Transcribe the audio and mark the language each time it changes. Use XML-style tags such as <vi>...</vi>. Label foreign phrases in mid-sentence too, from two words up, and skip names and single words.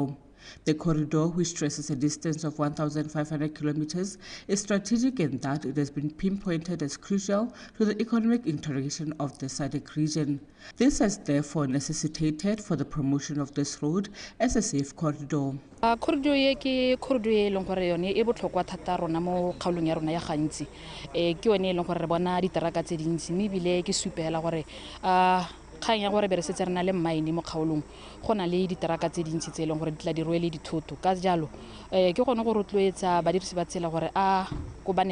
<en>The corridor, which stresses a distance of 1,500 kilometers, is strategic in that it has been pinpointed as crucial to the economic integration of the SADC region. This has therefore necessitated for the promotion of this road as a safe corridor.</en> <tn>Corridor ye ke corridor e leng gore yone e botlhokwa thata rona mo kgaolong ya rona ya gantsi ke yone e leng gore re bona diteraka tse dintsi mme bile ke supela gore kgang ya gore be re setse re na le mine mo kgaolong go na le diteraka tse dintsi tse e leng gore di tla di rwele dithoto ka jalo ke gone go rotloetsa badirisi ba tsela gore go bane</tn>